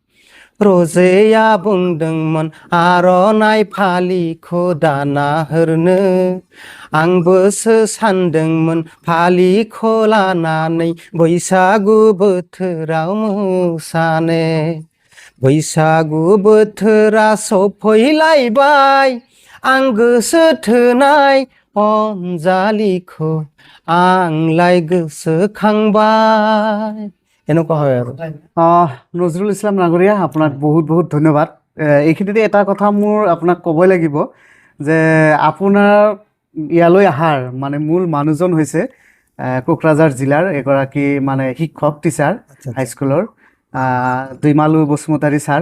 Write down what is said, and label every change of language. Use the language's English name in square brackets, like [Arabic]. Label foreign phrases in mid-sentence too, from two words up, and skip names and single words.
[Bodo] रजेया बुंदोंमोन आर'नाइ फालिखौ दाना हरनो, आंबोसो सानदोंमोन फालिखौ लानानै बैसागु बोथोराव मोसानो। बैसागु बोथोरा सफैलायबाय, आं गोसो थोनाय अनजालिखौ आंलाय गोसोखांबाय। [Assamese] এনেকুৱা হয় আৰু। নজৰুল ইছলাম নাগৰীয়া, আপোনাক বহুত বহুত ধন্যবাদ। এইখিনিতে এটা কথা মোৰ আপোনাক ক'বই লাগিব যে আপোনাৰ ইয়ালৈ অহাৰ মানে মূল মানুহজন হৈছে কোকৰাঝাৰ জিলাৰ এগৰাকী মানে শিক্ষক, টিচাৰ হাইস্কুলৰ, দুইমালু বসুমতাৰী ছাৰ।